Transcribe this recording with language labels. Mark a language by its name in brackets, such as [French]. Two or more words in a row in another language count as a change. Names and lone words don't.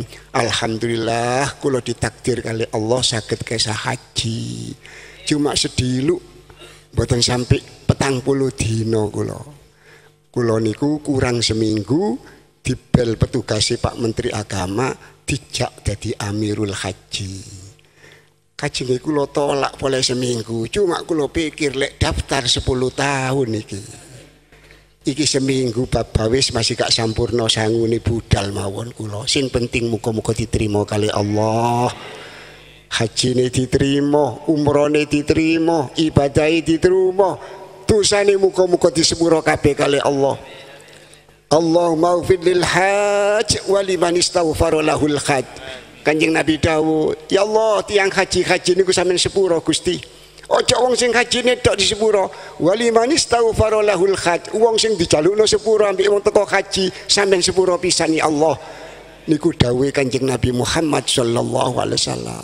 [Javanese] Alhamdulillah kula ditakdir kali Allah saged kesah haji. Cuma sedilu mboten sampai 40 dina kula. Kula niku kurang seminggu dibel petugase Pak Menteri Agama dijak dadi Amirul Haji. Kajenge kula tolak boleh seminggu, cuma kula pikir lek daftar 10 tahun iki seminggu babawis masih gak sampurno sangune budal mawon kula. Sing penting muga-muga diterima kali Allah. Hajine diterima, umrone diterima, ibadahe diterima, dosane muga-muga disepuro kabeh kali Allah. [Arabic] اللهم اغفر للحاج ولمن استغفر له الحاج. [Javanese] Kanjeng Nabi dawuh, [Arabic] يا الله [Javanese] tiang haji niku sampeyan sepuro Gusti. Ojo wong sing hajine tok di sepuro. [Arabic] ولمن استغفر له الحاج. [Javanese] Wong sing dijalukno sepuro ambek wong teko haji sampeyan sepuro pisan [Arabic] يا الله. [Javanese] Niku dawuh Kanjeng Nabi Muhammad [Arabic] صلى الله عليه وسلم.